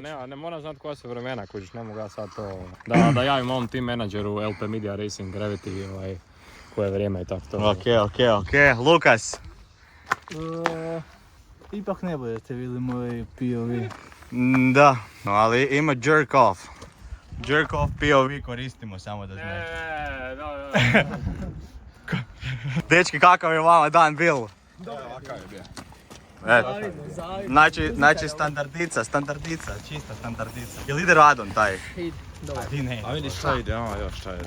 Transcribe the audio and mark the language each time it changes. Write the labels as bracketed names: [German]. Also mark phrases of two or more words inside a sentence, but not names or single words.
[Croatian] Ne moram znati koja su vremena, kužiš, ne mogu ja sad to... Da javim mom team menadžeru LP Media Racing Gravity, koje vrijeme i tako to. Ok. Lukas. Ipak ne budete vidjeli moj POV. Da, ali ima [English] jerk off. Jerk off [Croatian] POV koristimo, samo da znaš. Dečki, kakav je vama dan bil? Ovakav je bio. Eto. Znači standardica, čista standardica. Jel ide radon taj? Ide, dobro. Ti ne. A vidiš šta ide, još šta ide.